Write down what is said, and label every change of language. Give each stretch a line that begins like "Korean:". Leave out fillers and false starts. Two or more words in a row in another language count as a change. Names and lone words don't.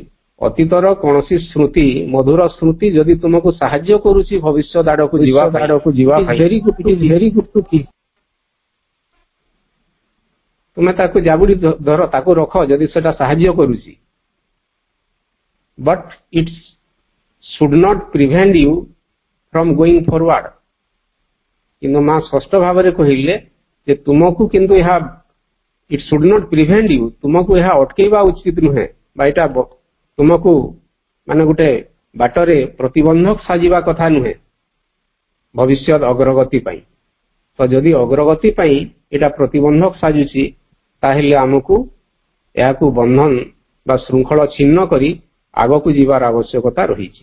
Odia: ଅତୀତର କୌଣସି ସ୍ମୃତି, ମଧୁର ସ୍ମୃତି ଯଦି ତୁମକୁ ସାହାଯ୍ୟ କରୁଛି ଭବିଷ୍ୟତ ଆଡକୁ ଯିବା
English: very good to keep.
Odia: ତୁମେ ତାକୁ ଜାବୁଡି ଧର, ତାକୁ ରଖ ଯଦି ସେଟା ସାହାଯ୍ୟ କରୁଛି।
English: but it should not prevent you from going forward।
Odia: କିନ୍ତୁ ମା ସ୍ପଷ୍ଟ ଭାବରେ କହିଲେ ଯେ ତୁମକୁ କିନ୍ତୁ ଏହା
English: it should not prevent you,
Odia: ତୁମକୁ ଏହା ଅଟକେଇବା ଉଚିତ ନୁହେଁ, ବା ଏଇଟା ତୁମକୁ ମାନେ ଗୋଟେ ବାଟରେ ପ୍ରତିବନ୍ଧକ ସାଜିବା କଥା ନୁହେଁ ଭବିଷ୍ୟତ ଅଗ୍ରଗତି ପାଇଁ। ତ ଯଦି ଅଗ୍ରଗତି ପାଇଁ ଏଇଟା ପ୍ରତିବନ୍ଧକ ସାଜୁଛି, ତାହେଲେ ଆମକୁ ଏହାକୁ ବନ୍ଧନ ବା ଶୃଙ୍ଖଳ ଛିନ୍ନ କରି ଆଗକୁ ଯିବାର ଆବଶ୍ୟକତା ରହିଛି।